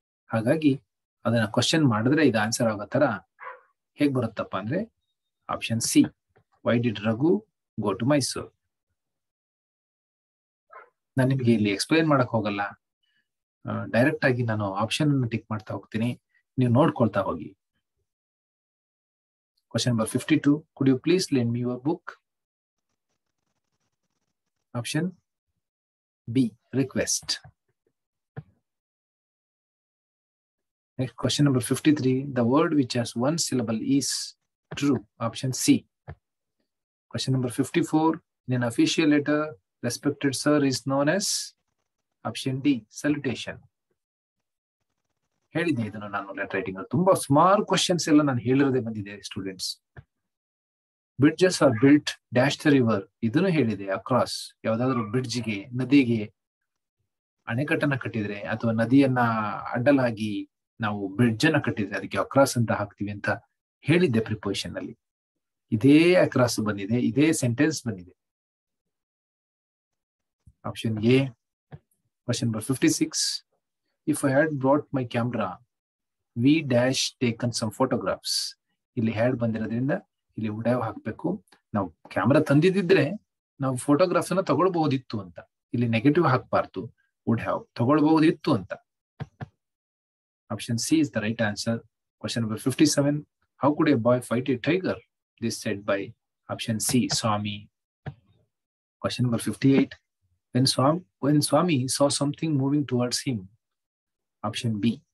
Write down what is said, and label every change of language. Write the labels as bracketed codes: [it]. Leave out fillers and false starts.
[kn] ಹಾಗಾಗಿ ಅದನ್ನ ಕ್ವಶನ್ ಮಾಡಿದ್ರೆ ಇದು ಆನ್ಸರ್ ಆಗೋ ತರ ಹೇಗ್ ಬರುತ್ತಪ್ಪ ಅಂದ್ರೆ option C. [en] Why did Raghu go to Mysore. [kn] ನಾನು ನಿಮಗೆ ಇಲ್ಲಿ ಎಕ್ಸ್ಪ್ಲೈನ್ ಮಾಡಕ್ ಹೋಗಲ್ಲ, ಡೈರೆಕ್ಟ್ ಆಗಿ ನಾನು ಆಪ್ಷನ್ ಅನ್ನು ಟಿಕ್ ಮಾಡ್ತಾ ಹೋಗ್ತೀನಿ, ನೀವು ನೋಡ್ಕೊಳ್ತಾ ಹೋಗಿ. [en] Question number 52. Could you please lend me your book? Option B, request. Next, question number 53. The word which has one syllable is true. Option C. Question number 54. In an official letter, respected sir is known as option D, salutation. [kn] ಹೇಳಿದೆ ಇದನ್ನು ನಾನು letter writing ತುಂಬಾ ಸುಮಾರು questions ಎಲ್ಲ ನಾನು ಹೇಳಿರೋದೇ ಬಂದಿದೆ students. [en] bridges are built dash the river, [kn] ಇದನ್ನು ಹೇಳಿದೆ. ಅಕ್ರಾಸ್, ಯಾವ್ದಾದ್ರು ಬ್ರಿಡ್ಜ್ಗೆ, ನದಿಗೆ ಅಣೆಕಟ್ಟನ್ನ ಕಟ್ಟಿದ್ರೆ ಅಥವಾ ನದಿಯನ್ನ ಅಡ್ಡಲಾಗಿ ನಾವು ಬ್ರಿಡ್ಜ್ ಅನ್ನ ಕಟ್ಟಿದ್ರೆ ಅದಕ್ಕೆ ಅಕ್ರಾಸ್ ಅಂತ ಹಾಕ್ತಿವಿ ಅಂತ ಹೇಳಿದ್ದೆ ಪ್ರಿಪೋಸಿಷನ್ ಅಲ್ಲಿ. ಇದೇ ಅಕ್ರಾಸ್ ಬಂದಿದೆ, ಇದೇ ಸೆಂಟೆನ್ಸ್ ಬಂದಿದೆ. [en] Option A. Question number 56. If I had brought my camera, we dash taken some photographs. [kn] ಇಲ್ಲಿ ಹ್ಯಾಡ್ ಬಂದಿರೋದ್ರಿಂದ ಇಲ್ಲಿ ವುಡ್ ಹ್ಯಾವ್ ಹಾಕ್ಬೇಕು. ನಾವು ಕ್ಯಾಮ್ರಾ ತಂದಿದ್ರೆ ನಾವು ಫೋಟೋಗ್ರಾಫ್ಸ್ ಅನ್ನ ತಗೊಳ್ಬಹುದಿತ್ತು ಅಂತ. ಇಲ್ಲಿ ನೆಗೆಟಿವ್ ಹಾಕ್ಬಾರ್ದು, ವುಡ್ ಹ್ಯಾವ್ ತಗೊಳ್ಬಹುದಿತ್ತು ಅಂತ. [en] Option C is the right answer. Question number 57. How could a boy fight a tiger? This said by option C, Swami. Question number 58. When Swami saw something moving towards him, option B.